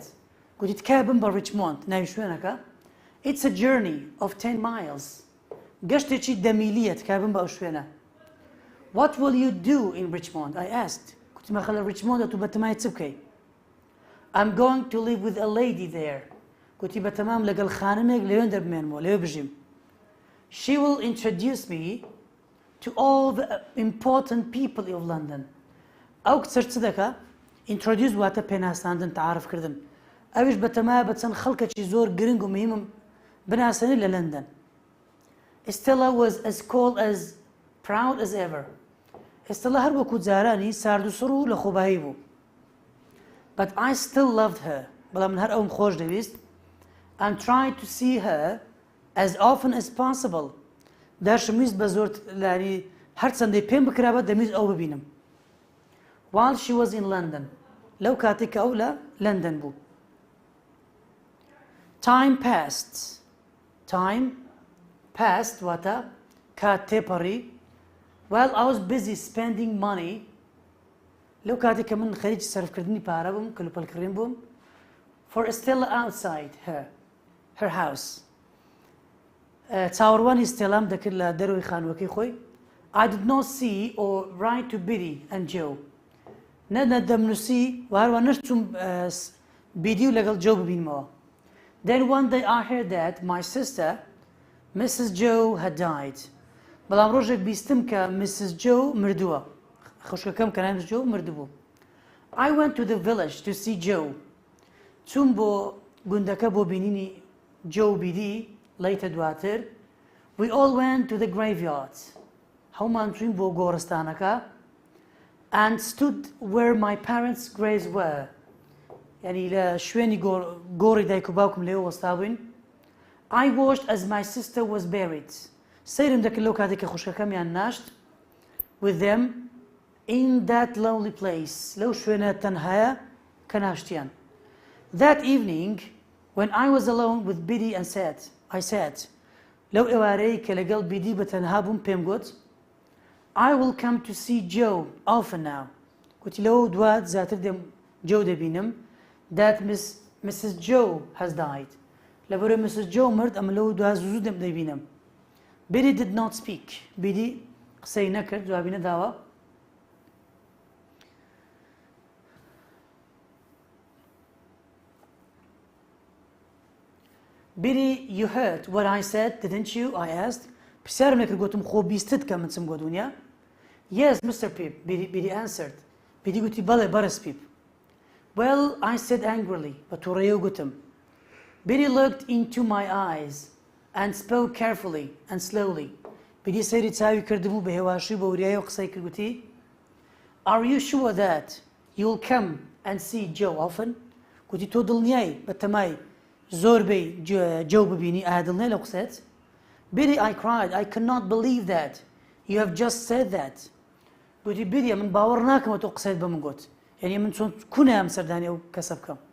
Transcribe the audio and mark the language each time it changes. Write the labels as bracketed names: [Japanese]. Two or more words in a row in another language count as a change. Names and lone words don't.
[Central Kurdish] گوتی تکایە بم بە Richmond ناوی شوێنەکە. [English] It's a journey of 10 miles. [Central Kurdish] گەشتێکی 10 میلیە تکایە بم بە ئەو شوێنە. [English] What will you do in Richmond? I asked. [Central Kurdish] گوتی مەخە لە Richmond تو بەتەمای چ بکەی؟ [English] I'm going to live with a lady there. [Central Kurdish] گوتی بەتەمام لەگەڵ خانمێک لەوێن دەبمێنمەوە لەوێ بژیم. [English] She will introduce me to all the important people of London. [Central Kurdish] ئەو کچە چ دەکا؟ Introduce واتە پێناساندن تعارفکردن. ئەویش بەتەمایە بە چەند خەڵکێکی زۆر گرنگ و مهمم بناسێنی لە لەندەن. [English] Stella was as cold as proud as ever. [Central Kurdish] Stella هەر وەکو جارانی سارد و سڕ و لە خۆبایی بوو. [English] But I still loved her. [Central Kurdish] بەڵام من هەر ئەوم خۆش دەویست [English] and tried to see her as often as possible. [Central Kurdish] داشتم بە زۆر لانی هەر چەندەی پێم بکرابە دەمویست ئەو ببینم. [English] While she was in London. [Central Kurdish] لەو کاتێک کە ئەو لە لەندەن بوو. [English] Time passed. Time passed [Central Kurdish] واتە کات تێپەڕی. [English] While I was busy spending money. [Central Kurdish] لەو کاتێک کە من خەریکی سەرفکردنی پارە بووم کەلوپەلکڕین بووم [English] for Stella outside her house. [Central Kurdish] چاوەڕوانی ستێلام دەکرد لە دەروی خانووەکەی خۆی. [English] I did not see or write to Biddy and Joe. [Central Kurdish] نەدەمنووسی و هەروە نەچووم بیدی و لەگەڵ جۆ ببینمەوە. [English] Then one day I heard that my sister, Mrs. Joe, had died. [Central Kurdish] بەڵام ڕۆژێک بیستم کە Mrs. Joe مردووە. خوشکەکەم کە ناوی جۆ مردبوو. [English] I went to the village to see Joe. [Central Kurdish] چوون بۆ گوندەکە بۆ بینینی جۆ و بیدی لەیتە دواتر. [English] We all went to the graveyard. [Central Kurdish] هەومان چوین بۆ گۆڕستانەکە [English] and stood where my parents' graves were. [Central Kurdish] یعنی لە شوێنی گۆڕی دایک و باوکم لێوە وەستا بووین. [English] I watched as my sister was buried. [Central Kurdish] سەیرم دەکرد لەو کاتێک کە خوشکەکەمیان ناشت [English] with them in that lonely place. [Central Kurdish] لەو شوێنە تەنهایە کە ناشتیان. [English] That evening when I was alone with Biddy and I said [Central Kurdish] لەو ئێوارەی کە لەگەڵ بیدی بە تەنها بووم پێم گوت [English] I will come to see Joe often now. [Central Kurdish] گوتی لەوە دوات زیاتر دێم جۆ دەبینم. [English] That Mrs. Joe has died. لەبەرەوەی Mrs. [Central Kurdish] Joe مرد ئەمە لەوە دوات زوو دەبینم. [English] Biddy did not speak. [Central Kurdish] بیدی قسەی نەکرد جوابی نەداوە. بیری [English] you heard what I said didn't you I asked [Central Kurdish] پرسیارم لێ کرد گوتم خۆ بیستت کە من چم بۆ دنیا. Yes Mr. Pip بیری answered بیری گوتی بەڵێ بەرز پیپ. [English] Well I said angrily [Central Kurdish] بە تووڕێیە گوتم. [English] Biddy looked into my eyes and spoke carefully and slowly. [Central Kurdish] Biddy سەیری چاوی کردبوو بە هێواشی بە وریایە و قسەی کرد گوتی [English] Are you sure that you'll come and see Joe often؟ [Central Kurdish] گوتی تۆ دڵنیایی بە تەمای زۆربەی جۆ ببینی ئایا دڵنیای لەو قسەت؟ [English] Biddy I cried I cannot believe that you have just said that. [Central Kurdish] گوتی بیدی من باوەڕ ناکەمەوە تۆ قسەیت بە من گوت یعنی من چۆن کونیام سەردانی ئەو کەسە بکەم.